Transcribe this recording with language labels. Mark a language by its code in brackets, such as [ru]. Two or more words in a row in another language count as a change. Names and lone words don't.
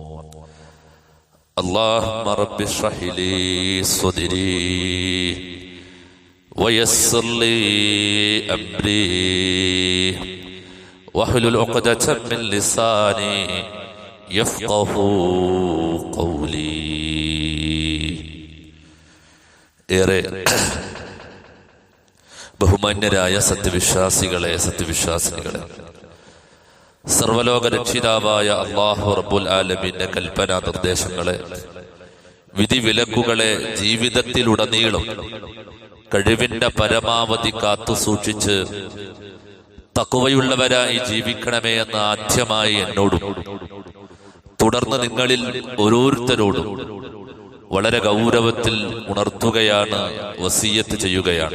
[ar] اللهم رب اشرح لي صدري ويسر لي أمري واحلل عقدة من لساني يفقه قولي [ml] ബഹുമാന്യരായ സത്യവിശ്വാസികളെ സർവലോക രക്ഷിതാവായ [ar] الله رب العالمين [ml] കൽപ്പനാ നിർദ്ദേശങ്ങളെ വിധിവിലക്കുകളെ ജീവിതത്തിലുടനീളം കഴിവിന്റെ പരമാവധി കാത്തു സൂക്ഷിച്ച് തഖ്വയുള്ളവരായി ജീവിക്കണമേ എന്ന് ആദ്യമായി എന്നോടും തുടർന്ന് നിങ്ങളിൽ ഓരോരുത്തരോടും വളരെ ഗൗരവത്തിൽ ഉണർത്തുകയാണ്, വസിയ്യത്ത് ചെയ്യുകയാണ്.